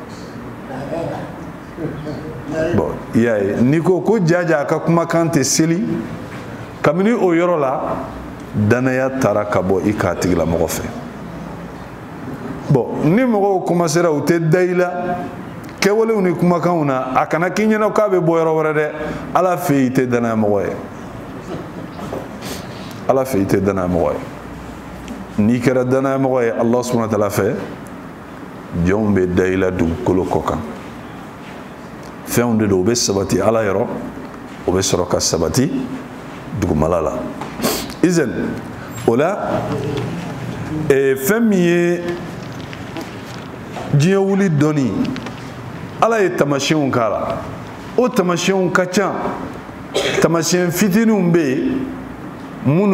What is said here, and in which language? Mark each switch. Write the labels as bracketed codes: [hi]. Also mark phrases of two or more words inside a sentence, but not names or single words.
[bm] bon i y'a ye n'i ko ko jaja a ka kumakan tɛ seli kabini o yɔrɔ la danaya taara ka bɔ i k'a tigilamɔgɔ fɛ bon ni mɔgɔw commencera u tɛ da i la kɛwalew ni kumakanw na a kana k'i ɲɛna k'a bɛ bɔ yɔrɔ wɛrɛ dɛ ala fɛ i tɛ danayamɔgɔ ye ala fɛ i tɛ danayamɔgɔ ye n'i kɛra danayamɔgɔ ye [ar] الله سبحانه وتعالى [bm] fɛ jɔnw bɛ da i la dugukolo kɔ kan fɛnw de don u bɛ sabati ala yɔrɔ u bɛ sɔrɔ ka sabati dugumala la izan o la fɛn min ye diɲɛ wuli dɔnni ala ye tamasiyɛnw k'a la o tamasiyɛnw ka ca tamasiyɛn fitininw bɛ yen minnu